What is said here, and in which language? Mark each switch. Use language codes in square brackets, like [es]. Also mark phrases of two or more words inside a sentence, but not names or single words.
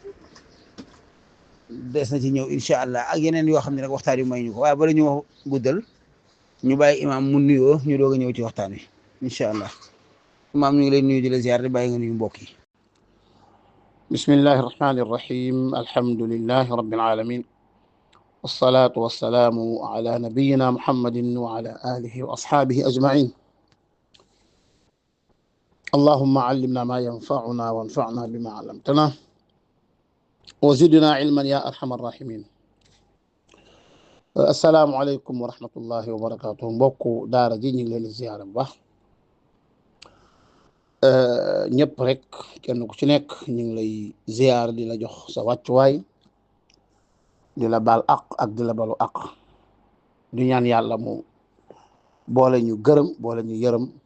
[wo] des na ci ñëw [ar] إن شاء الله [wo] ak yeneen yoo xam ne rek waxtaan yu may ñu ko waaye bala ñu guddal ñu bàyyi imaam mu nuyoo ñu doog a ñëw ci waxtaan wi [ar] إن شاء الله [wo] imaam ñu ngi lay nuyu di la ziar di bàyyi nga nuyu mbokk yi. [ar] بسم الله الرحمن الرحيم الحمد لله رب العالمين والصلاة والسلام على نبينا محمد وعلى آله وأصحابه أجمعين اللهم علمنا ما ينفعنا وانفعنا بما علمتنا وزدنا علما يا أرحم الراحمين السلام عليكم ورحمة الله وبركاته [wo] mbokku daara ji ñu ngi leen di ziyaara bu baax ñëpp rek kenn ku ci nekk ñu ngi lay ziyaar di la jox sa wàccuwaay di la baal aq ak di la balu aq du ñaan yàlla mu boole ñu gërëm boole ñu yërëm